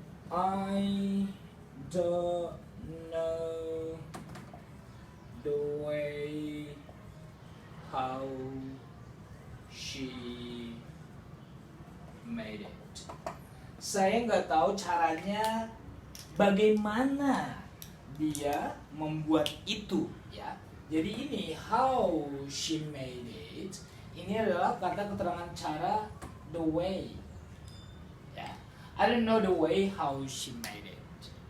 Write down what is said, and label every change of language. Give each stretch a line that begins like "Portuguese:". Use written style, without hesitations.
English: I don't know the way how she made it.
Indonesian: Saya nggak tahu caranya bagaimana dia membuat itu ya. Jadi ini
English: how she made it,
Indonesian: ini adalah kata keterangan cara,
English: the way
Indonesian: ya.
English: I don't know the way how she made it.